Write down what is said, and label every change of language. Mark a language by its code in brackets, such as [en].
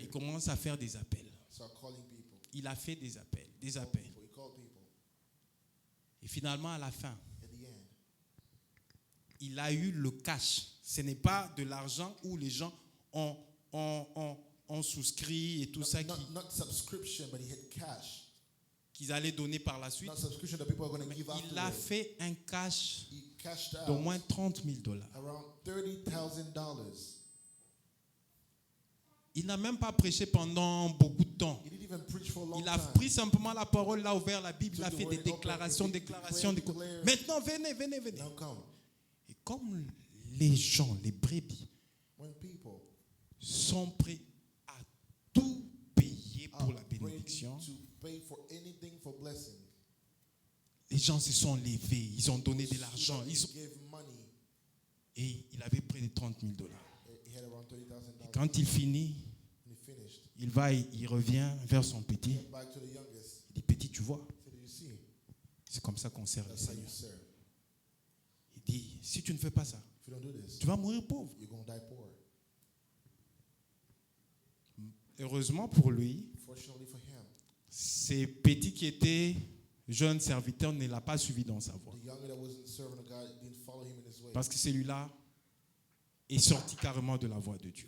[fr] Il commence à faire des appels. [en] Start calling people. [fr] Il a fait des appels. [en] He called people. [fr] Et finalement, à la fin, [en] At the end, [fr] il a eu le cash. Ce n'est pas de l'argent où les gens ont souscrit et tout ça [en] not subscription, but he had cash. [fr] qu'ils allaient donner par la suite. [en] Not subscription that people are going to give [fr] Il a [en] afterwards. [fr] fait un cash [en] He cashed [fr] d'au [en] out [fr] moins $30,000. [en] around $30,000. [fr] Il n'a même pas prêché pendant beaucoup de temps. [en] He didn't even preach for a long [fr] Il a [en] time. [fr] pris simplement la parole, il a ouvert la Bible, il a fait des déclarations. Maintenant, venez. [en] Now come. [fr] Et comme les gens, les brebis, [en] When people [fr] sont prêts à tout payer pour la [en] are ready [fr] bénédiction, [en] to pay for anything for blessing, [fr] les gens se sont levés, ils ont donné de l'argent. [en] he gave money. [fr] Et il avait près de $30,000. [en] He had around $30,000. [fr] Quand il finit, [en] And he finished. [fr] il revient vers son petit. [en] He went back to the youngest. [fr] Il dit, petit, tu vois, [en] He said, "Did you see? [fr] c'est comme ça qu'on sert le [en] That's how you [fr] Seigneur. [en] serve. [fr] Il dit, si tu ne fais pas ça, [en] If you don't do this, [fr] tu vas mourir pauvre. [en] you're going to die poor." [fr] Heureusement pour lui, [en] Fortunately for him, [fr] ces petits qui étaient jeunes serviteurs ne l'a pas suivi dans sa voie. [en] the younger that wasn't serving of God didn't follow him in his way. [fr] Parce que celui-là est sorti carrément de la voie de Dieu.